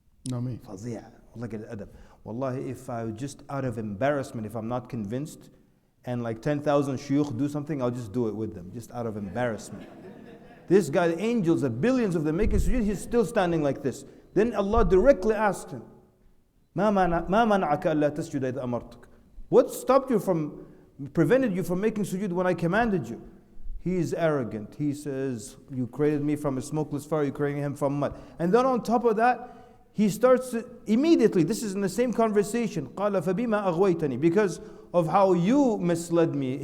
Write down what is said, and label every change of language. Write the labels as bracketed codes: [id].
[en] No, me. [ar] فظيع. [en] Look at Adam. Wallahi, if I just out of embarrassment, if I'm not convinced, and like 10,000 shuyukh do something, I'll just do it with them, just out of embarrassment. This guy, the angels, the billions of them making sujood, he's still standing like this. Then Allah directly asked him, [ar] ما منعك ألا تسجد إذ أمرتك? [en] What stopped you from, prevented you from making sujood when I commanded you? He is arrogant. He says, you created me from a smokeless fire, you created him from mud. And then on top of that, he starts to, immediately, this is in the same conversation, [ar] قال فبما أغويتني, [en] because of how you misled me.